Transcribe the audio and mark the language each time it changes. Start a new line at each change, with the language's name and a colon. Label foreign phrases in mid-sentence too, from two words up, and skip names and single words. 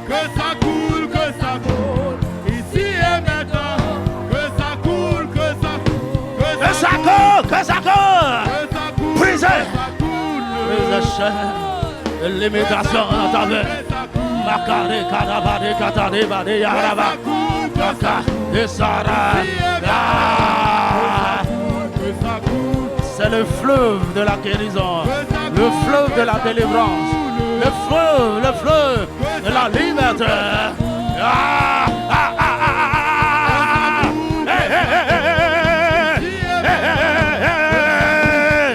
French: Que ça coule, que ça coule. Ici et maintenant. Que ça coule, que ça coule. Que ça coule, que ça coule. Brisez. Brisez chaîne. L'imitation dans ta vie. Makare, karabade, katade, bade, yaraba. Kaka, esara. C'est le fleuve de la guérison, le fleuve de la délivrance, le fleuve de la liberté. Ah, ah, ah, ah, ah. Hey, hey, hey, hey, hey, hey, hey.